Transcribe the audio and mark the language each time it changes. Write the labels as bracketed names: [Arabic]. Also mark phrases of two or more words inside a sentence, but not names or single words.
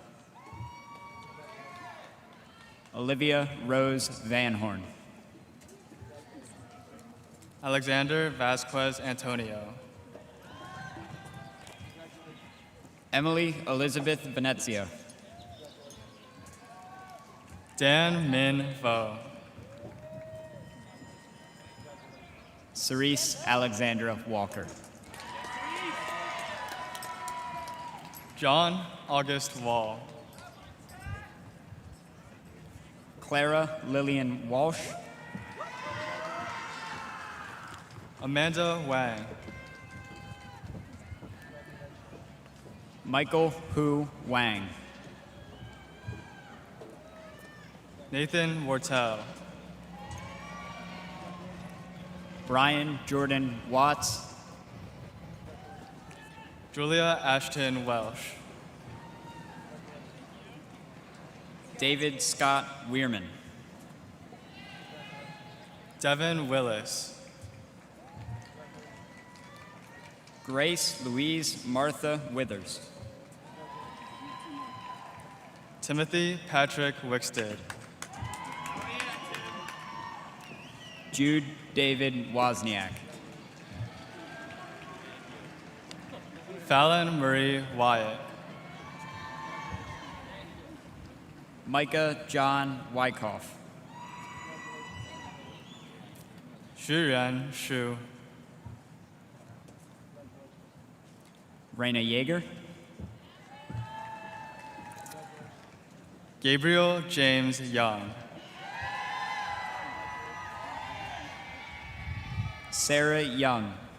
[English] Olivia Rose Van Horn. Alexander Vasquez Antonio. Emily Elizabeth Venezia. Dan Min Vo. Cerise Alexandra Walker. John August Wall. Clara Lillian Walsh. Amanda Wang. Michael Hu Wang. Nathan Wortel. Brian Jordan Watts. Julia Ashton Welsh. David Scott Weirman. Devin Willis. Grace Louise Martha Withers. Timothy Patrick Wickstead. Jude David Wozniak. Fallon Marie Wyatt. Micah John Wyckoff. Shuren Shu. Raina Yeager. Gabriel James Young. Sarah Young.